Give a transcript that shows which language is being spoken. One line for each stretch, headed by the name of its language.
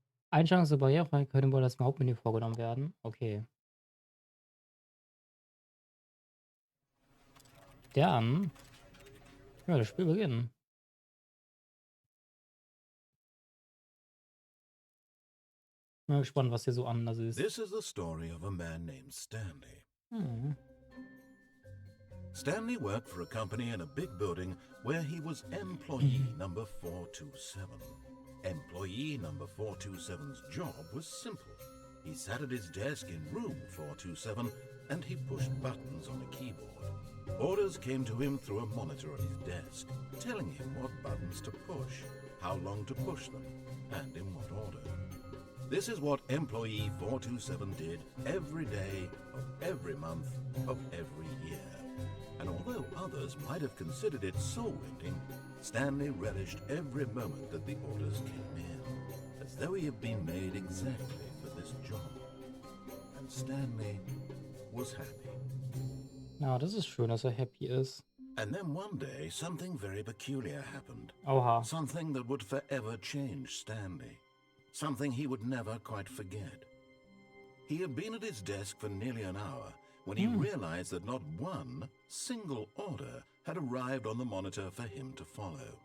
German: Einstellungen zur Barrierefreiheit können wohl das Hauptmenü vorgenommen werden. Okay. Dann, ja, das Spiel beginnen. Bin mal gespannt, was hier so anders ist.
English: This is the story of a man named Stanley. Mhm. Stanley worked for a company in a big building where he was employee number 427. Employee number 427's job was simple. He sat at his desk in room 427 and he pushed buttons on a keyboard. Orders came to him through a monitor on his desk, telling him what buttons to push, how long to push them, and in what order. This is what employee 427 did every day of every month of every year. And although others might have considered it soul-rending, Stanley relished every moment that the orders came in, as though he had been made exactly for this job. And Stanley was happy.
German: Ja, das ist schön, dass er happy ist.
English: And then one day, something very peculiar happened. Oha. Something that would forever change Stanley. Something he would never quite forget. He had been at his desk for nearly an hour when he realized that not one single order had arrived on the monitor for him to follow.